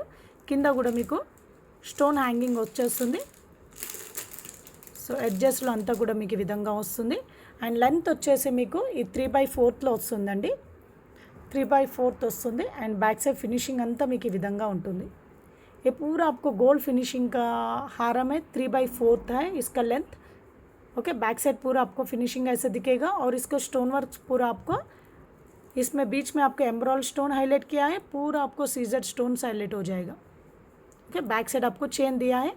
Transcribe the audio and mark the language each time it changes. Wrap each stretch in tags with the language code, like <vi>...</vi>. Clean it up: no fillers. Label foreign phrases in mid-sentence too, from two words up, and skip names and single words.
<te>కింద కూడా మీకు</te> <en>stone hanging</en> <te>వచ్చేస్తుంది. సో ఎడ్జెస్లో అంతా కూడా మీకు ఈ విధంగా వస్తుంది అండ్ లెంత్ వచ్చేసి మీకు ఈ 3/4లో వస్తుందండి. 3/4 వస్తుంది అండ్</te> <en>back side finishing</en> <te>अंता మీకు ఈ విధంగా ఉంటుంది.</te> <hi>ये पूरा आपको</hi> <en>gold finishing</en> <hi>का हारम है. 3/4 है इसका लेंथ.</hi> <en>okay back side</en> <hi>पूरा आपको फिनिशिंग ऐसे दिखेगा और इसका</hi> <en>stone work</en> <hi>पूरा आपको इसमें बीच में आपको</hi> <en>emerald stone highlight</en> <hi>किया है. पूरा आपको</hi> <en>Caesar stone highlight</en> <hi>हो जाएगा.</hi> <en>okay back side</en> <hi>आपको चेन दिया है.</hi>